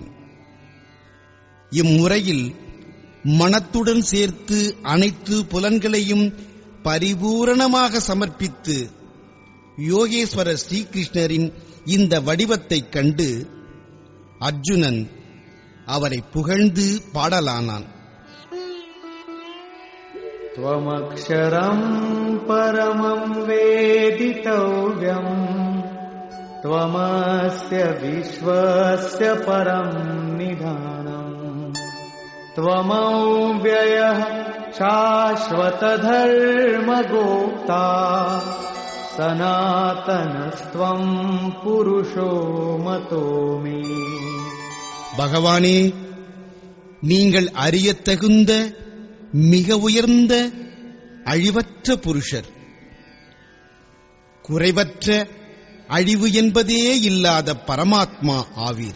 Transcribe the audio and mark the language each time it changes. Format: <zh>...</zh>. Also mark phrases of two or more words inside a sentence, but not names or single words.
<ta>இம்முறையில் மனத்துடன் சேர்த்து அனைத்து புலன்களையும் பரிபூரணமாக சமர்ப்பித்து யோகேஸ்வர ஸ்ரீகிருஷ்ணரின் இந்த வடிவத்தைக் கண்டு அர்ஜுனன் அவரை புகழ்ந்து பாடலானான்.</ta> <sa>त्वमक्षरं परमं वेदितव्यं त्वमस्य विश्वस्य परं निधानम् त्वमव्ययः शाश्वतधर्मगोप्ता सनातनस्त्वं पुरुषो मतो मे.</sa> <ta>பகவானே, நீங்கள் அறியத்தகுந்த மிக உயர்ந்த அழிவற்ற புருஷர், குறைவற்ற அழிவு என்பதே இல்லாத பரமாத்மா ஆவீர்.</ta>